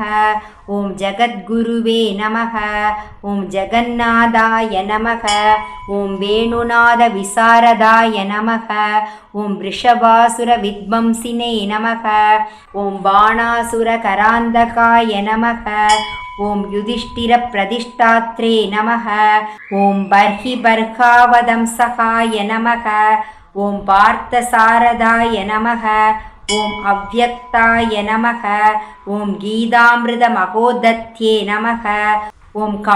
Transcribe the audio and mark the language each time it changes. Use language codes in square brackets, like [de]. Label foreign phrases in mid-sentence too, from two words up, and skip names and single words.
[sa] ॐ जगद्गुरवे नमः। ॐ जगन्नाथाय नमः. ॐ वेणुनाद विशारदाय नमः. ॐ वृषभासुर विध्वंसिने नमः. ॐ बाणासुर करान्तकाय नमः. ॐ युधिष्ठिरप्रतिष्ठात्रे नमः ॐ बर्हिबर्हावदंसकाय नमः ॐ पार्थसारदाय नमः ॐ अव्यक्ताय नमः ॐ गीतामृतमहोदत्ये नमः ॐ